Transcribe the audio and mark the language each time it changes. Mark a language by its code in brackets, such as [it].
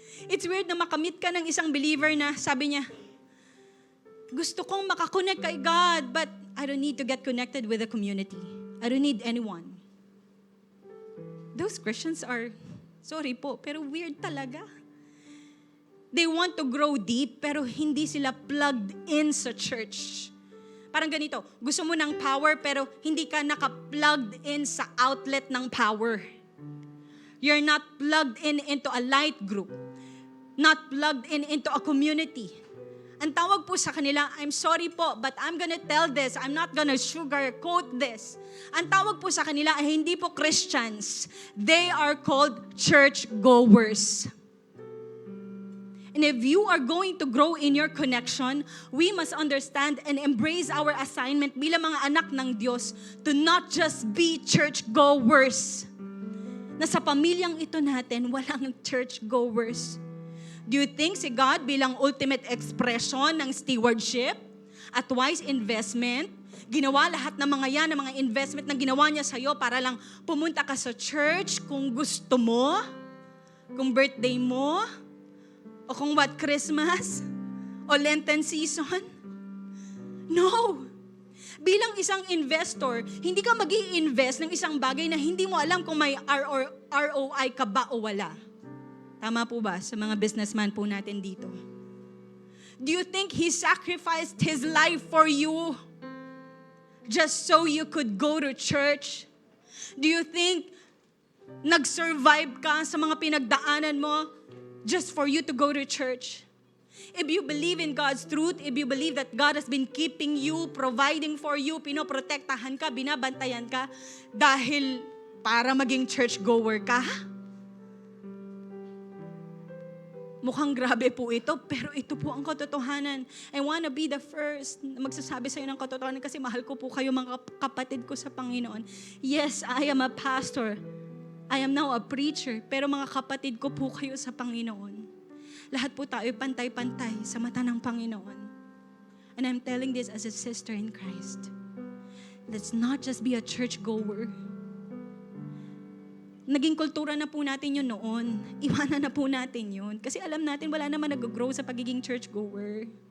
[en] It's weird [tl] na makamit ka ng isang believer na sabi niya, gusto kong makakonect kay God, [en] but I don't need to get connected with the community. I don't need anyone. Those Christians are, sorry po, [tl] pero weird talaga. [en] They want to grow deep, [tl] pero hindi sila [en] plugged in sa church. [tl] Parang ganito, gusto mo ng power, pero hindi ka naka-plugged in sa outlet ng power. [en] You're not plugged in into a light group. Not plugged in into a community. [tl] Ang tawag po sa kanila, [en] I'm sorry po, but I'm gonna tell this. I'm not gonna sugarcoat this. [tl] Ang tawag po sa kanila ay hindi po Christians. [en] They are called church-goers. And if you are going to grow in your connection, we must understand and embrace our assignment [tl] bilang mga anak ng Diyos [en] to not just be church-goers. [tl] Na sa pamilyang ito natin, walang church-goers. [en] Do you think [tl] si God bilang ultimate expression ng stewardship at wise investment, ginawa lahat ng mga yan, ng mga investment na ginawa niya sa'yo para lang pumunta ka sa church kung gusto mo, kung birthday mo, o kung what, Christmas, o Lenten season? No! Bilang isang investor, hindi ka mag-i-invest ng isang bagay na hindi mo alam kung may ROI ka ba o wala. Tama po ba sa mga businessman po natin dito? [en] Do you think He sacrificed His life for you just so you could go to church? Do you think [tl] nag-survive ka sa mga pinagdaanan mo [en] just for you to go to church? If you believe in God's truth, if you believe that God has been keeping you, providing for you, [tl] pinoprotektahan ka, binabantayan ka, dahil para maging church-goer ka, mukhang grabe po ito, pero ito po ang katotohanan. [en] I wanna be the first [tl] na magsasabi sa'yo ng katotohanan kasi mahal ko po kayo mga kapatid ko sa Panginoon. [en] Yes, I am a pastor. I am now a preacher. [tl] Pero mga kapatid ko po kayo sa Panginoon. Lahat po tayo pantay-pantay sa mata ng Panginoon. [en] And I'm telling this as a sister in Christ. Let's not just be a church-goer. [tl] Naging kultura na po natin yun noon. Iwanan na po natin yun. Kasi alam natin, wala naman nag-grow sa pagiging churchgoer.